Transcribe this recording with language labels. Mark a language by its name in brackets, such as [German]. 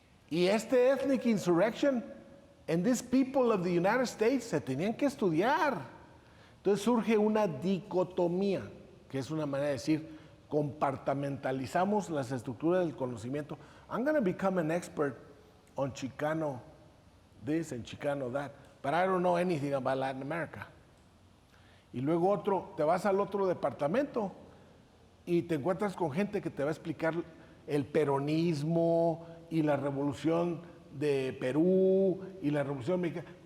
[Spanish] Y este [English] ethnic insurrection and these people of the United States [Spanish] se tenían que estudiar. Entonces surge una dicotomía, que es una manera de decir, compartamentalizamos las estructuras del conocimiento. [English] I'm going to become an expert on Chicano this and Chicano that, but I don't know anything about Latin America. [Spanish] Y luego te vas al otro departamento y te encuentras con gente que te va a explicar el peronismo y la revolución de Perú y la revolución mexicana.